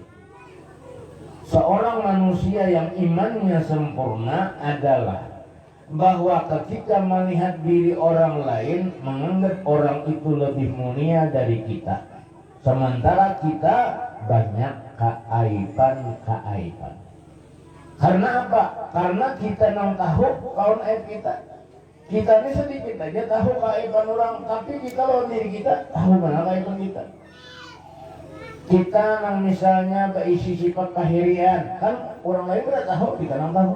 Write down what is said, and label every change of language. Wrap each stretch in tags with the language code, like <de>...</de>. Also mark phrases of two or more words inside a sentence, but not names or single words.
<id>Seorang manusia yang imannya sempurna adalah bahwa ketika melihat diri orang lain menganggap orang itu lebih mulia dari kita, sementara kita banyak keaiban. Karena apa?</id> <bjn>Karena kita nang tahu kawan aib kita. Kita ini sedikit aja tahu keaiban orang, tapi kita lawan diri kita tahu mana keaiban kita.</bjn> <id>Kita nang misalnya berisi sifat kahirian, kan orang lain udah tahu, kita nang tahu.</id>